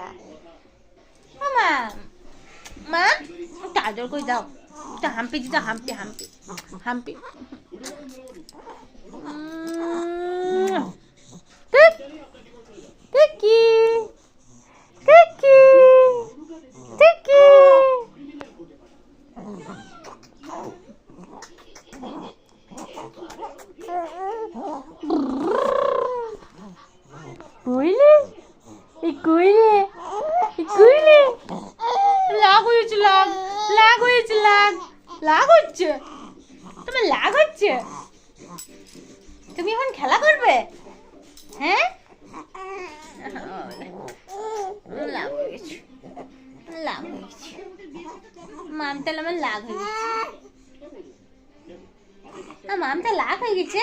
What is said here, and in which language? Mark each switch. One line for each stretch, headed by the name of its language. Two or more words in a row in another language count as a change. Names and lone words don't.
Bangla: মা, মা একটু আদর করে দাও, একটু হাম্পি দিতে, হাম্পি হাম্পি হাম্পি। Tiki, Tiki, Tiki. Kuile, kuile, kuile. Lag হয়েছে, lag, lag হয়েছে, lag, lag হচ্ছে। তোমার lag হচ্ছে? তুমি এখন খেলা করবে? হ্যাঁ? লাভ হয়ে গেছে, লাভ হয়ে গেছে। মামটা আমার লাভ হয়ে গেছে, মামটা লাভ হয়ে গেছে।